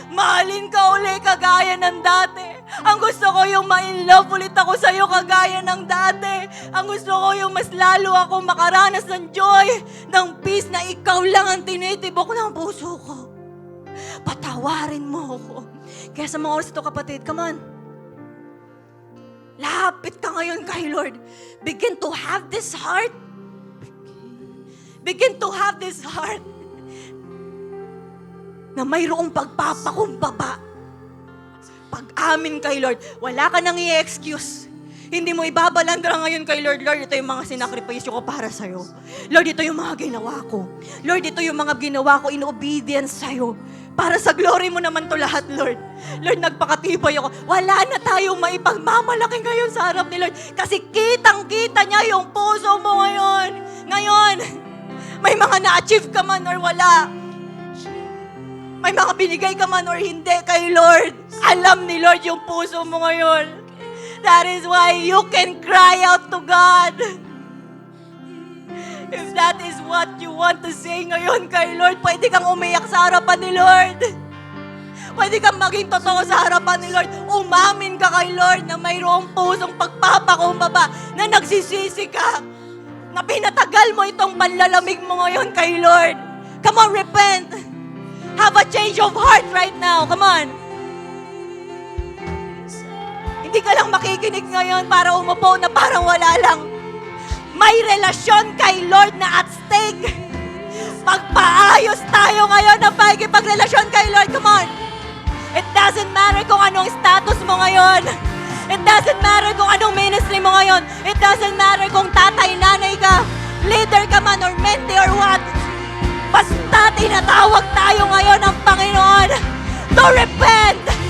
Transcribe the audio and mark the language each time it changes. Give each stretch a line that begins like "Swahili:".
Filipino: Mahalin ka ulit kagaya ng dati. Ang gusto ko yung ma-in-love ulit ako sa'yo kagaya ng dati. Ang gusto ko yung mas lalo ako makaranas ng joy, ng peace na ikaw lang ang tinitibok ng puso ko. Patawarin mo ako. Kaya sa mga oras ito, kapatid, come on. Lapit ka ngayon kay Lord.
English: Begin to have this heart. Begin to have this heart
Filipino: na mayroong pagpapakumbaba. Pag-amin kay Lord, wala ka nang i-excuse. Hindi mo ibabalandra ngayon kay Lord, Lord, ito yung mga sinakripisyo ko para sa'yo. Lord, ito yung mga ginawa ko. Lord, ito yung mga ginawa ko in obedience sa'yo. Para sa glory mo naman to lahat, Lord. Lord, nagpakatibay ako. Wala na tayong maipagmamalaki ngayon sa harap ni Lord. Kasi kitang-kita niya yung puso mo ngayon. Ngayon, may mga na-achieve ka man or wala. May mga binigay ka man or hindi kay Lord. Alam ni Lord yung puso mo ngayon.
English: That is why you can cry out to God. If that is what you want to say
Filipino: ngayon kay Lord, pwede kang umiyak sa harapan ni Lord. Pwede kang maging totoo sa harapan ni Lord. Umamin ka kay Lord na mayroong pusong pagpapakumbaba, na nagsisisi ka, na pinatagal mo itong panlalamig mo ngayon kay Lord.
English: Come on, repent. Have a change of heart right now. Come on.
Filipino: Hindi ka lang makikinig ngayon para umupo na parang wala lang. May relasyon kay Lord na at stake. Pagpaayos tayo ngayon ng pagkipagrelasyon kay Lord.
English: Come on. It doesn't matter
Filipino: kung anong status mo ngayon.
English: It doesn't matter
Filipino: kung anong ministry mo ngayon.
English: It doesn't matter
Filipino: kung tatay, nanay ka, leader ka man or mentee or what. Basta tinatawag tayo ngayon ng Panginoon to repent.